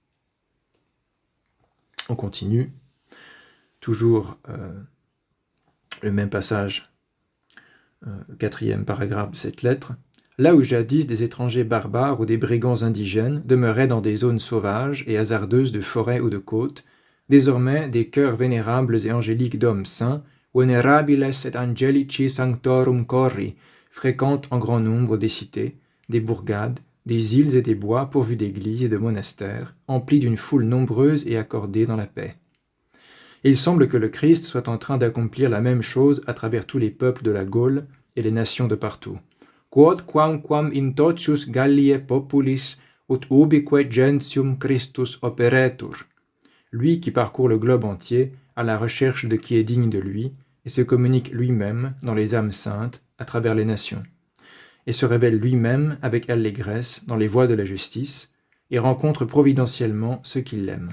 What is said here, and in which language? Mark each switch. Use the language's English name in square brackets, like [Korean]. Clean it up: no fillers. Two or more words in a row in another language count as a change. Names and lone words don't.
[French] On continue, toujours le même passage, 4e paragraphe de cette lettre. Là où jadis des étrangers barbares ou des brigands indigènes demeuraient dans des zones sauvages et hasardeuses de forêts ou de côtes, désormais des cœurs vénérables et angéliques d'hommes saints, [Latin] venerabiles et angelici sanctorum corri, [French] fréquentent en grand nombre des cités, des bourgades, des îles et des bois pourvus d'églises et de monastères, emplis d'une foule nombreuse et accordée dans la paix. Il semble que le Christ soit en train d'accomplir la même chose à travers tous les peuples de la Gaule et les nations de partout. [Latin] Quod quamquam in tocius Galliae populis ut ubique gentium Christus operetur. [French] Lui qui parcourt le globe entier à la recherche de qui est digne de lui et se communique lui-même dans les âmes saintes à travers les nations, et se révèle lui-même avec allégresse dans les voies de la justice et rencontre providentiellement ceux qui l'aiment.